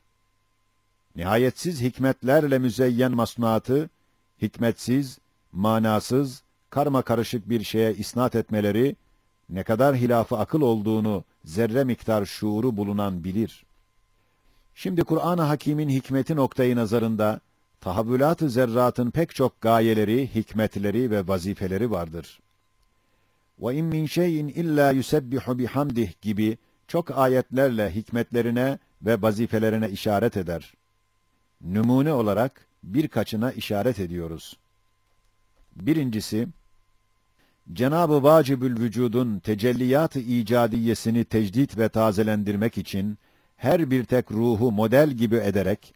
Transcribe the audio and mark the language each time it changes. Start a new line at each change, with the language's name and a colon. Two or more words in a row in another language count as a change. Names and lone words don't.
Turkish: Nihayetsiz hikmetlerle müzeyyen masnuatı, hikmetsiz, manasız, karma karışık bir şeye isnat etmeleri, ne kadar hilaf-ı akıl olduğunu zerre miktar şuuru bulunan bilir. Şimdi Kur'an-ı Hakîm'in hikmeti noktayı nazarında, tahavvülat-ı zerratın pek çok gayeleri, hikmetleri ve vazifeleri vardır.
Arabic: وَاِنْ مِنْ شَيْءٍ اِلَّا يُسَبِّحُ بِحَمْدِهِ
Turkish: gibi çok ayetlerle hikmetlerine ve vazifelerine işaret eder. Numune olarak birkaçına işaret ediyoruz. Birincisi, Cenab-ı Vacibül Vücud'un tecelliyat-ı icadiyesini tecdit ve tazelendirmek için her bir tek ruhu model gibi ederek,